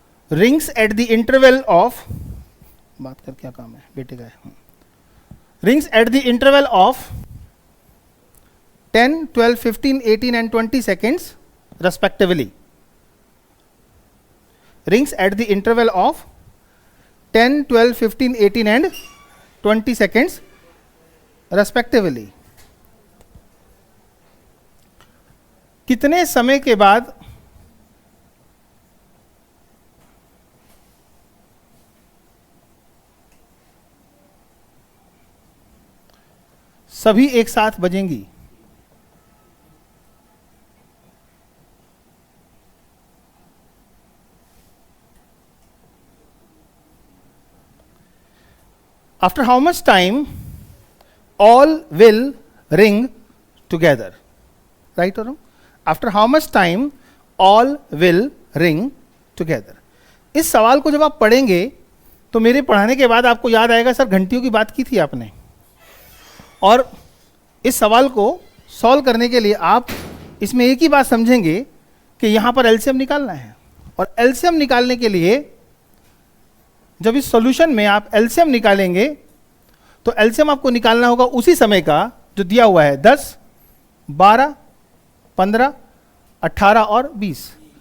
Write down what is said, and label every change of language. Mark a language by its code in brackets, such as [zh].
[en] rings at the interval of, [hi] बात कर क्या काम है बेटे का है, [en] Rings at the interval of 10, 12, 15, 18 and 20 seconds respectively. Rings at the interval of 10, 12, 15, 18 and 20 seconds respectively. [hi] कितने समय के बाद सभी एक साथ बजेंगी? [en] After how much time all will ring together? Right or wrong? After how much time all will ring together? [hi] इस सवाल को जब आप पढ़ेंगे तो मेरे पढ़ाने के बाद आपको याद आएगा, सर घंटियों की बात की थी आपने। और इस सवाल को सॉल्व करने के लिए आप इसमें एक ही बात समझेंगे कि यहां पर एलसीएम निकालना है। और एलसीएम निकालने के लिए जब इस सॉल्यूशन में आप एलसीएम निकालेंगे तो एलसीएम आपको निकालना होगा उसी समय का जो दिया हुआ है, 10, 12, 15, 18 और 20।